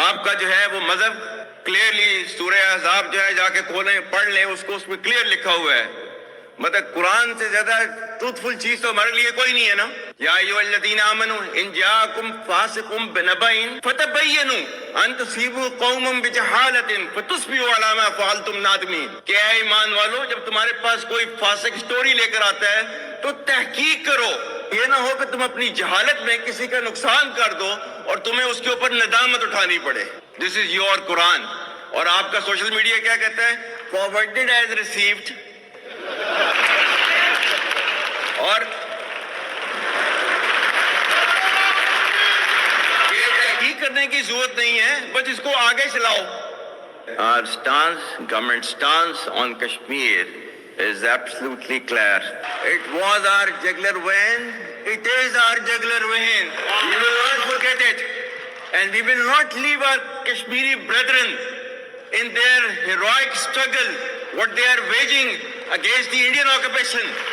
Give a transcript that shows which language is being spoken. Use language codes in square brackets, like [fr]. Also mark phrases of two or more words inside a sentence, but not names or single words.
[ur] آپ کا جو ہے وہ مذہب کلیئرلی سورہ احزاب جو ہے جا کے کھولیں، پڑھ لیں، اس کو اس میں کلیئر لکھا ہوا ہے. مطلب قرآن سے زیادہ ٹروتھفل چیز تو ہمارے لیے کوئی نہیں ہے نا. [ar] يا أيها الذين آمنوا إن جاءكم فاسق بنبإ فتبينوا أن تصيبوا قوما بجهالة فتصبحوا على ما فعلتم نادمين. [ur] کیا ایمان والو، جب تمہارے پاس کوئی فاسق سٹوری لے کر آتا ہے تو تحقیق کرو. یہ نہ ہو کہ تم اپنی جہالت میں کسی کا نقصان کر دو اور تمہیں اس کے اوپر ندامت اٹھانی پڑے. [en] This is your Quran. [ur] اور آپ کا [en] social media [ur] کیا کہتا ہے? [en] Forwarded as received. [ur] اور یہ کرنے کی ضرورت نہیں ہے، بس اس کو آگے چلاؤ. [en] Our stance, government stance on Kashmir is absolutely clear. It was our jugular vein. It is our jugular vein. We will not forget it, and we will not leave our Kashmiri brethren in their heroic struggle, what they are waging against the Indian occupation.